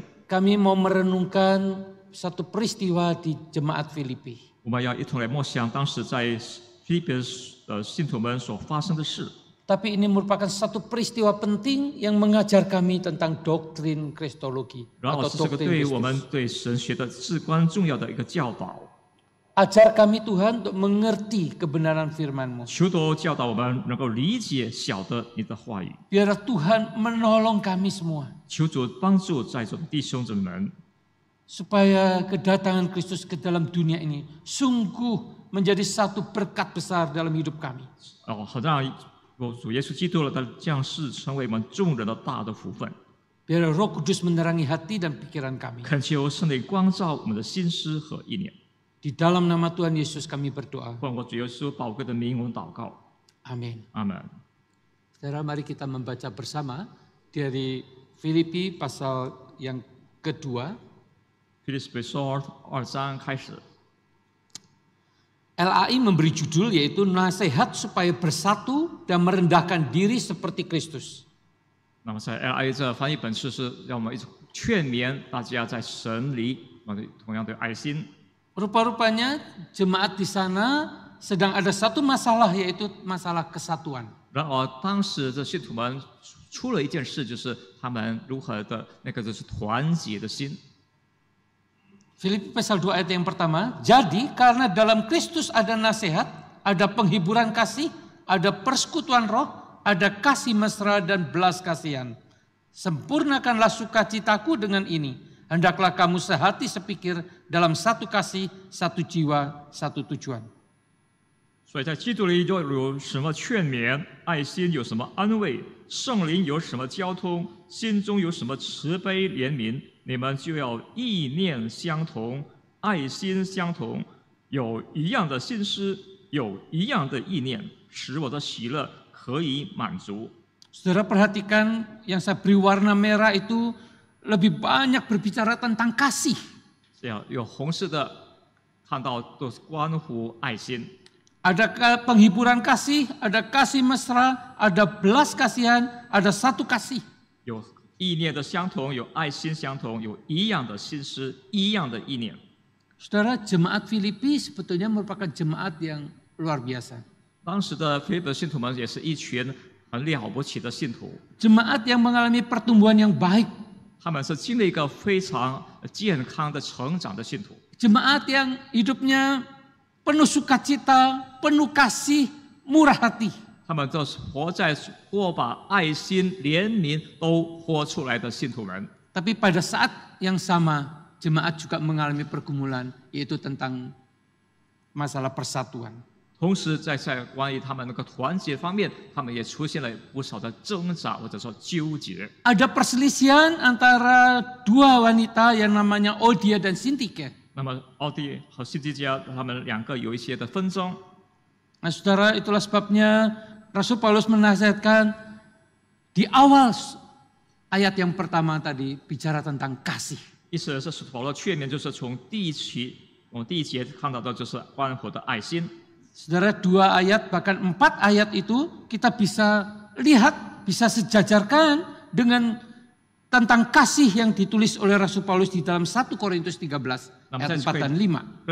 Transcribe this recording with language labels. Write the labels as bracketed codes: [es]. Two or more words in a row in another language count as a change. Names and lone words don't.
[id] Kami mau merenungkan satu peristiwa di jemaat Filipi. [zh] 我们要一同来默想当时在腓立比的信徒们所发生的事。 [id] Tapi ini merupakan satu peristiwa penting yang mengajar kami tentang doktrin Kristologi [zh] 然后 atau 是这个 doktrin 对于我们 Kristus. 对神学的至关重要的一个教导。 [id] Ajar kami Tuhan untuk mengerti kebenaran firman-Mu. [zh] 求主教导我们能够理解、晓得你的话语。 [id] Biarlah Tuhan menolong kami semua. [zh] 求主帮助在座的弟兄姊妹们， [id] Supaya kedatangan Kristus ke dalam dunia ini sungguh menjadi satu berkat besar dalam hidup kami. [zh] 好让主耶稣基督的降世成为我们众人的大的福分。 [id] Biarlah Roh Kudus menerangi hati dan pikiran kami. [zh] 恳求圣灵光照我们的心思和意念。 [id] Di dalam nama Tuhan Yesus kami berdoa. [zh] 奉我主耶稣宝贵的名，我们祷告。 [id] Amin. [zh] 阿门。 [id] Saudara, mari kita membaca bersama dari Filipi pasal yang kedua. [zh] 腓立比书2章开始。 [id] LAI memberi judul yaitu nasihat supaya bersatu dan merendahkan diri seperti Kristus. [zh] 那么在 LI 这翻译本是让我们一直劝勉大家在神里同样的爱心。 [id] Rupa-rupanya jemaat di sana sedang ada satu masalah yaitu masalah kesatuan. [zh] 然而当时这信徒们出了一件事，就是他们如何的就是团结的心。 [id] Filipi pasal 2 ayat yang pertama, jadi karena dalam Kristus ada nasihat, ada penghiburan kasih, ada persekutuan roh, ada kasih mesra dan belas kasihan. Sempurnakanlah sukacitaku dengan ini. Hendaklah kamu sehati sepikir dalam satu kasih, satu jiwa, satu tujuan. [zh] 所以在基督里又有什么劝勉，爱心有什么安慰，圣灵有什么交通，心中有什么慈悲怜悯，你们就要意念相同，爱心相同，有一样的心思，有一样的意念，使我的喜乐可以满足。 [id] Saudara perhatikan yang saya beri warna merah itu lebih banyak berbicara tentang kasih. [zh] 这样有红色的看到都是关乎爱心。 [id] Ada penghiburan kasih, ada kasih mesra, ada belas kasihan, ada satu kasih. [zh] 有意念的相同，有爱心相同，有一样的心思，一样的意念。 [id] Saudara, jemaat Filipi sebetulnya merupakan jemaat yang luar biasa. [zh] 当时的腓立比信徒们也是一群很了不起的信徒， [id] Jemaat yang mengalami pertumbuhan yang baik. [zh] 他们是经历一个非常健康的成长的信徒。 [id] Jemaat yang hidupnya penuh sukacita, penuh kasih, murah hati. [zh] 他们都是活把爱心、怜悯都活出来的信徒们。 [id] Tapi pada saat yang sama, jemaat juga mengalami pergumulan, yaitu tentang masalah persatuan. [zh] 同时在关于他们那个团结方面，他们也出现了不少的挣扎或者说纠结。 [id] Ada perselisihan antara dua wanita yang namanya Odia dan Sintike. [zh] 那么奥地和辛基加他们两个有一些的纷争。 [id] Nah saudara, itulah sebabnya Rasul Paulus menasihatkan di awal ayat yang pertama tadi bicara tentang kasih. [zh] 意思是保罗劝勉，就是从第一节看到的就是关乎的爱心。 [id] Saudara, 2 ayat bahkan 4 ayat itu kita bisa lihat, bisa sejajarkan dengan tentang kasih yang ditulis oleh Rasul Paulus di dalam 1 Korintus 13 ayat 4 dan 5.